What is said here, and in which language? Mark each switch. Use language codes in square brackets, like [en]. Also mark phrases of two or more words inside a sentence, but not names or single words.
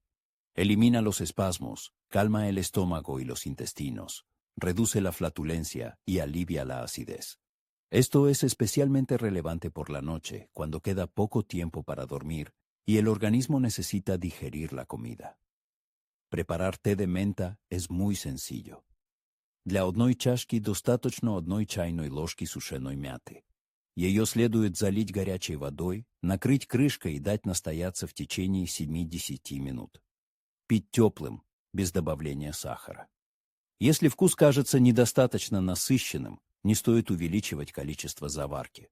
[es] Elimina los espasmos, calma el estómago y los intestinos, reduce la flatulencia y alivia la acidez. Esto es especialmente relevante por la noche, cuando queda poco tiempo para dormir y el organismo necesita digerir la comida. Preparar té de menta es muy sencillo. [ru] Для одной чашки достаточно одной чайной ложки сушеной мяты. Ее следует залить горячей водой, накрыть крышкой и дать настояться в течение 7-10 минут. Пить теплым, без добавления сахара. Если вкус кажется недостаточно насыщенным, не стоит увеличивать количество заварки.